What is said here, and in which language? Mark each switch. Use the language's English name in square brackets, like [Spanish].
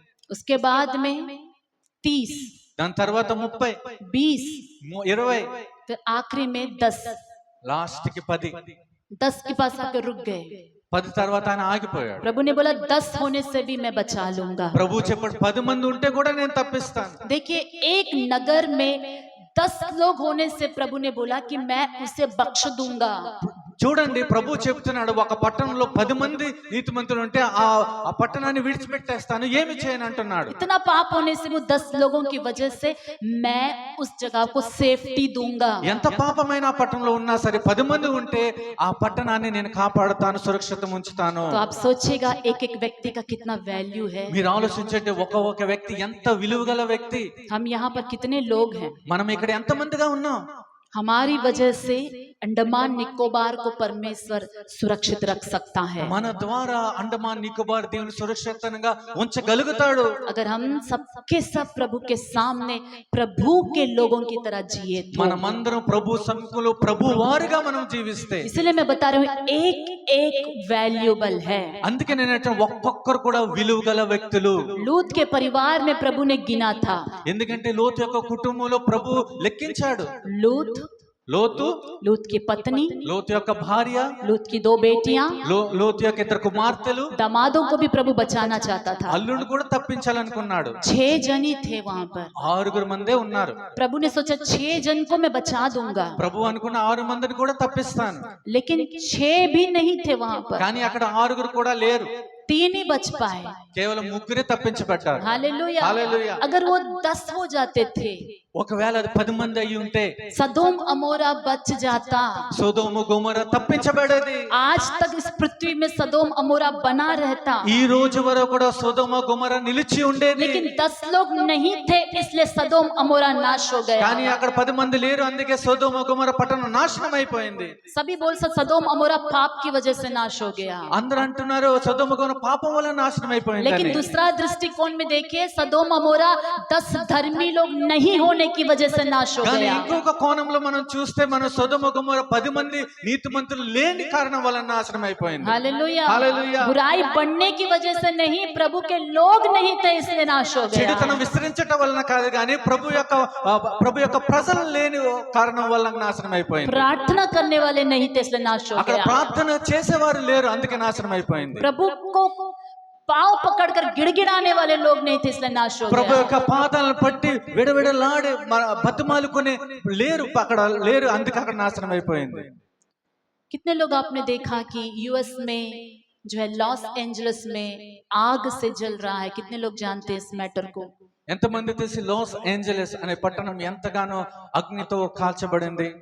[Hindi] उसके बाद में 30, [Telugu] దాని తర్వాత 30, [Hindi] 20, [Telugu] 20, [Hindi] फिर आखिरी में 10। [Telugu] లాస్ట్ కి 10. [Hindi] 10 के पास आकर रुक गए। [Telugu] 10 తర్వాత ఆయన ఆగిపోయాడు. [Hindi] प्रभु ने बोला 10 होने से भी मैं बचा लूंगा। [Telugu] ప్రభు చెప్పాడు 10 మంది ఉంటే కూడా నేను తప్పిస్తాను. [Hindi] देखिए एक नगर में 10 लोग होने से प्रभु ने बोला कि मैं उसे बख्श दूंगा। [Telugu] చూడండి ప్రభు చెప్తున్నాడు, ఒక పట్టణంలో 10 మంది నీతిమంతులు ఉంటే ఆ పట్టణాన్ని విడిచిపెట్టేస్తాను, ఏమి చేయను అంటున్నాడు. [Hindi] इतना पाप होने से वो 10 लोगों की वजह से मैं उस जगह को सेफ्टी दूंगा। [Telugu] ఎంత పాపమైన ఆ పట్టణంలో ఉన్నా సరే 10 మంది ఉంటే ఆ పట్టణాన్ని నేను కాపాడుతాను, సురక్షితం ఉంచుతాను. [Hindi] तो आप सोचिएगा एक एक व्यक्ति का कितना वैल्यू है। [Telugu] మీరు ఆలోచించండి, ఒక వ్యక్తి ఎంత విలువగల వ్యక్తి. [Hindi] हम यहाँ पर कितने लोग हैं, [Telugu] మనం ఇక్కడ ఎంత మందిగా ఉన్నాం. [Hindi] हमारी वजह से अंडमान निकोबार को परमेश्वर सुरक्षित रख सकता है। [Telugu] మన ద్వారా అండమాన్ నికోబార్ దేవుని సురక్షితంగా ఉంచగలుగుతాడు। [Hindi] अगर हम सबके सब प्रभु के सामने प्रभु के लोगों की तरह जिए तो। [Telugu] మనమందరం ప్రభు సముఖంలో ప్రభు వారిగా మనం జీవిస్తే, [Hindi] इसलिए मैं बता रही हूँ एक एक वैल्यूबल है। [Telugu] అందుకే నేను ఒక్కొక్కరు కూడా విలువ గల వ్యక్తులు। [Hindi] लूत के परिवार में प्रभु ने गिना था। [Telugu] ఎందుకంటే లోతు యొక్క కుటుంబంలో ప్రభు లెక్కించాడు। [Hindi] लूत, [Telugu] లోతు, [Hindi] लूत की पत्नी, [Telugu] లోతు యొక్క భార్య, [Hindi] लूत की 2 बेटियां, [Telugu] లోతు యొక్క 2 కుమార్తెలు, [Hindi] दामादों को भी प्रभु बचाना चाहता था। [Telugu] అల్లుడు కూడా తప్పించాలనుకున్నాడు। [Hindi] 6 जन ही थे वहां पर। [Telugu] 6 మందే ఉన్నారు। [Hindi] प्रभु ने सोचा 6 जन को मैं बचा दूंगा, [Telugu] ప్రభు అనుకున్న 6 మందిని కూడా తప్పిస్తాను। [Hindi] लेकिन 6 भी नहीं थे वहां पर। [Telugu] కానీ అక్కడ 6 కూడా లేరు, [Hindi] 3 ही बच पाए। [Telugu] కేవలం 3 తప్పించబడ్డారు। [Hindi] हालेलुया। हालेलुया। अगर वो 10 हो जाते थे, [Telugu] ఒకవేళ అది 10 మంది అయి ఉంటే [Hindi] सदोम अमोरा बच जाता। [Telugu] సొదొమ గొమొర తప్పించబడేది। [Hindi] आज तक इस पृथ्वी में सदोम अमोरा बना रहता, [Telugu] ఈ రోజు వరకు కూడా సొదొమ గొమొర నిలిచి ఉండేది। [Hindi] लेकिन 10 लोग नहीं थे, इसलिए सदोम अमोरा नाश हो गया। [Telugu] కానీ అక్కడ 10 మంది లేరు, అందుకే సొదొమ గొమొర పట్టణం నాశనం అయిపోయింది। [Hindi] सभी बोल सकते सदोम अमोरा पाप की वजह से नाश हो गया। [Telugu] అందరూ అంటున్నారు సొదొమ గొమొర పాపం వల్ల నాశనం అయిపోయింది। [Hindi] लेकिन दूसरा दृष्टिकोण में देखिए, सदोम अमोरा 10 धर्मी लोग नहीं होने की वजह से नाश हो [Telugu] కానీ [Hindi] गया। [Telugu] ఇంకొక కోణంలో మనం చూస్తే మన సొదొమ గొమొర 10 మంది నీతిమంతులు లేని కారణం వల్ల నాశనం అయిపోయింది। [Hindi] हालेलुया। हालेलुया। बुराई बढ़ने की वजह से नहीं, प्रभु के लोग नहीं थे इसलिए नाश हो गया। [Telugu] చెడుతనం విస్తరించటం వలన కాదు, కానీ ప్రభు యొక్క ప్రజలు లేని కారణం వల్ల నాశనం అయిపోయింది। [Hindi] प्रार्थना करने वाले नहीं थे इसलिए नाश हो [Telugu] అక్కడ [Hindi] गया। [Telugu] ప్రార్థన చేసేవారు లేరు, అందుకే నాశనం అయిపోయింది। [Hindi] प्रभु को पांव पकड़कर गिड़गिड़ाने वाले लोग नहीं थे इसलिए नाश हो [Telugu] ప్రభు [Hindi] गया। [Telugu] యొక్క పాదాలను పట్టి విడవిడలాడే బతుమాలుకునే లేరు, అక్కడ లేరు, అందుకే అక్కడ నాశనం అయిపోయింది। [Hindi] कितने लोग आपने देखा कि यूएस में जो है लॉस एंजलिस में आग से जल रहा है, कितने लोग जानते हैं इस मैटर को? [Telugu] ఎంతమంది తెలిసి లాస్ ఏంజలస్ అనే పట్టణం ఎంతగానో అగ్నితో కాల్చబడింది?